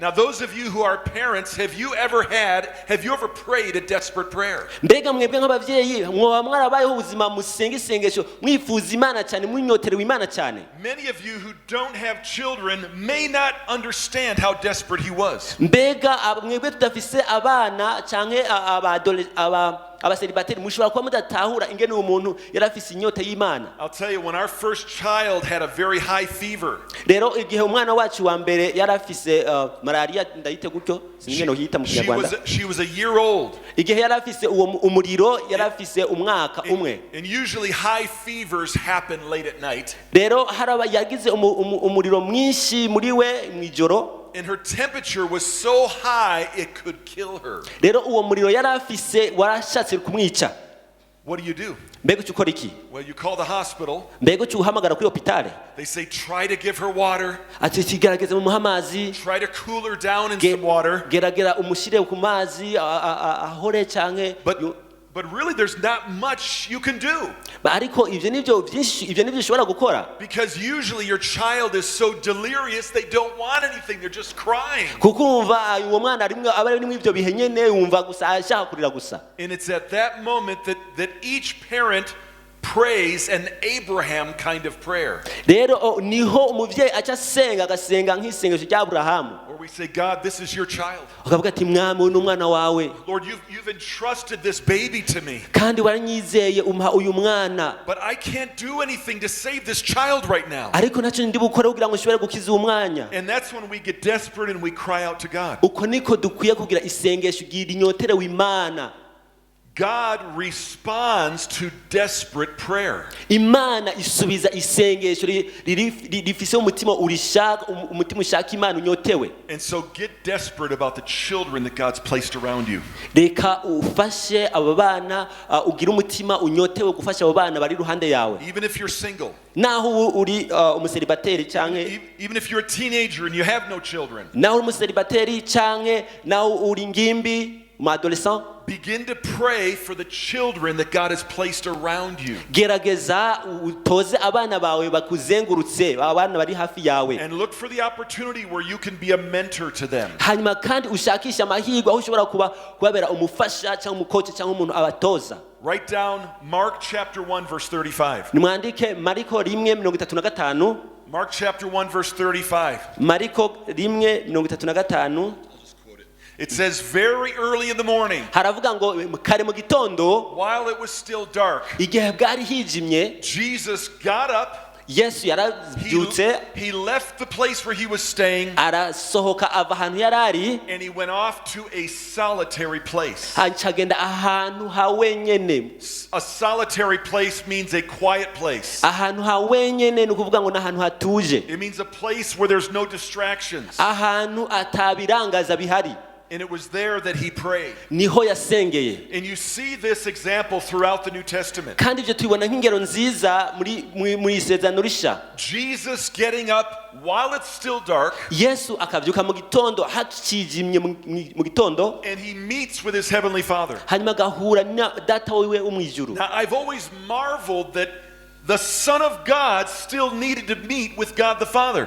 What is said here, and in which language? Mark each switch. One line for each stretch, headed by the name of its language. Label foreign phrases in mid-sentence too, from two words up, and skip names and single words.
English: Now, those of you who are parents, have you ever prayed a desperate prayer?
Rundi: mbega mwebwe nk'ababyeyi mwoba mwarabayeho ubuzima musenga isengesho mwifuza imana cyane mwinyoterewe imana cyane.
English: Many of you who don't have children may not understand how desperate he was.
Rundi: mbega mwebwe tudafise abana canke abaselibateri mushobora kuba mudatahura ingene umuntu yarafise inyota y'Imana.
English: I'll tell you, when our first child had a very high fever,
Rundi: rero igihe umwana wacu wa mbere yarafise malaria ndayite gutyo sinigeno hita mu Kinyarwanda,
English: she was a year old.
Rundi: igihe yarafise uwo umuriro yarafise umwaka umwe.
English: And usually high fevers happen late at night.
Rundi: rero haraba yagize umuriro mwinshi muri we mwijoro.
English: And her temperature was so high it could kill her.
Rundi: rero uwo muriro yarafise warashatse kumwica.
English: What do you do?
Rundi: mbega ukora iki?
English: Well, you call the hospital.
Rundi: mbega uhamagara kuri hopitale.
English: They say try to give her water.
Rundi: ati kigerageze mu amazi.
English: Try to cool her down in some water.
Rundi: geragera umushire ku mazi ahore canke.
English: But really there's not much you can do.
Rundi: ariko ivyo nivyo ushobora gukora.
English: Because usually your child is so delirious they don't want anything, they're just crying.
Rundi: kukumva uwo mwana ari mu ivyo bihe nyene yumva gusa ashaka kurira gusa.
English: And it's at that moment that each parent prays an Abraham kind of prayer.
Rundi: rero niho umuvyeyi aca agasenga nk'isengesho rya Aburahamu.
English: Where we say, God, this is your child.
Rundi: akavuga ati mwami uyu n'umwana wawe.
English: Lord, you've entrusted this baby to me.
Rundi: kandi waranyizeye umpa uyu mwana.
English: But I can't do anything to save this child right now.
Rundi: ariko ntacyo ndi bukore kugira ngo nshobore gukiza uwo mwanya.
English: And that's when we get desperate and we cry out to God.
Rundi: uko niko dukwiye kugira isengesho rinyoterewe Imana.
English: God responds to desperate prayer.
Rundi: Imana isubiza isengesho rifise umutima ushaka Imana unyotewe.
English: And so get desperate about the children that God's placed around you.
Rundi: reka ufashe abo bana ugira umutima unyotewe gufasha abo bana bari ruhande yawe.
English: Even if you're single.
Rundi: naho uri umuselibateri canke.
English: Even if you're a teenager and you have no children.
Rundi: naho uri umuselibateri canke naho uri ngimbi adolescent.
English: Begin to pray for the children that God has placed around you.
Rundi: gerageza utoze abana bawe bakuzengurutse abana bari hafi yawe.
English: And look for the opportunity where you can be a mentor to them.
Rundi: hanyuma kandi ushakisha amahirwe aho ushobora kubabera umufasha cyangwa umukoci cyangwa umuntu abatoza.
English: Write down Mark chapter 1 verse 35.
Rundi: nimwandike Mariko 1:35.
English: Mark chapter 1 verse 35.
Rundi: Mariko 1:35.
English: It says, very early in the morning,
Rundi: haravuga ngo kare mu gitondo,
English: while it was still dark,
Rundi: igihe bwari hijimye,
English: Jesus got up.
Rundi: Yesu yarabyutse.
English: He left the place where he was staying.
Rundi: arasohoka ava ahantu yarari.
English: And he went off to a solitary place.
Rundi: agenda ahantu ha wenyene.
English: A solitary place means a quiet place.
Rundi: ahantu ha wenyene ni ukuvuga ngo n'ahantu hatuje.
English: It means a place where there's no distractions.
Rundi: ahantu atabirangaza bihari.
English: And it was there that he prayed.
Rundi: niho yasengeye.
English: And you see this example throughout the New Testament.
Rundi: kandi ibyo tubibona nk'ingero nziza muri isezerano rishya.
English: Jesus getting up while it's still dark.
Rundi: Yesu akabyuka mu gitondo hakijimye mu gitondo.
English: And he meets with his heavenly Father.
Rundi: hanyuma agahura na data wiwe wo mu ijuru.
English: Now I've always marveled that the Son of God still needed to meet with God the Father.